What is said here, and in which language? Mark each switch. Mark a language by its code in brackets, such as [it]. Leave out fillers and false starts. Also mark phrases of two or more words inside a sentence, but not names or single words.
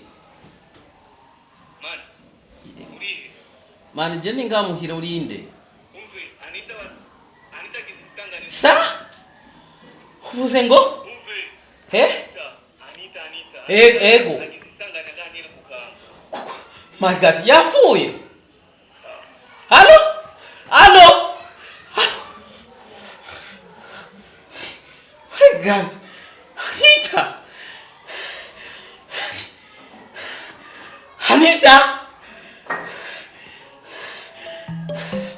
[rn] Man, urihe? Man, je ningamuhira urinde. Umve, Anita kizisangane. Sa? Uvuze ngo? Umve. He? Anita. Ego. Kizisangane kandi kukanga. [en] My God, [rn] yafuye. Allô? [en] My God. [rn] Anita!